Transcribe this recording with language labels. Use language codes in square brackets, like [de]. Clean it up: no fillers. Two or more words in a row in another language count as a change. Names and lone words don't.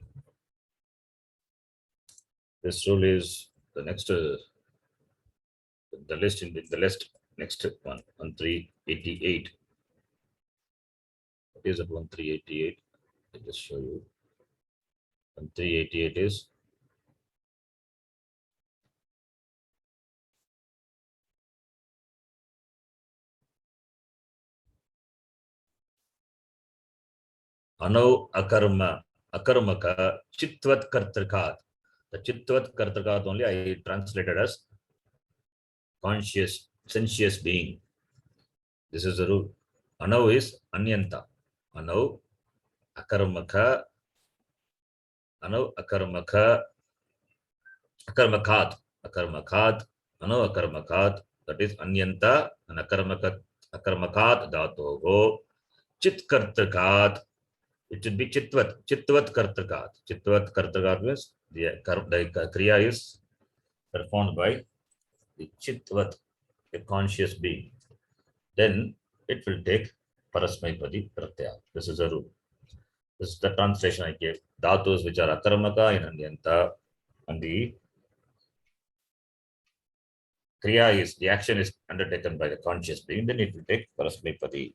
[en] This rule is the next, the list in the list next one, 1388. What is it, 1388? I'll just show you. 1388 is [sa] अणौ अकर्मक चित्वत् कर्तृकात्. [en] The [sa] चित्वत् कर्तृकात् [en] only I translated as conscious, sensuous being. This is the rule. Anau is anyanta. [sa] अणौ अकर्मक. अणौ अकर्मक. अकर्मकात्. अणौ अकर्मकात्. [en] That is [sa] अण्यन्त and अकर्मकात् धातोः. चित् कर्तृकात्. [en] It should be [sa] चित्वत् कर्तृकात्. चित्वत् कर्तृकात् [en] means the kriya is performed by the chitvat, a conscious being. Then it will take [sa] परस्मैपदी प्रत्यय. [en] This is a rule. This is the translation I gave. Dhatus which are akarmaka in anyanta, and the Kriya is, the action is undertaken by the conscious being, then it will take Parasmipadi.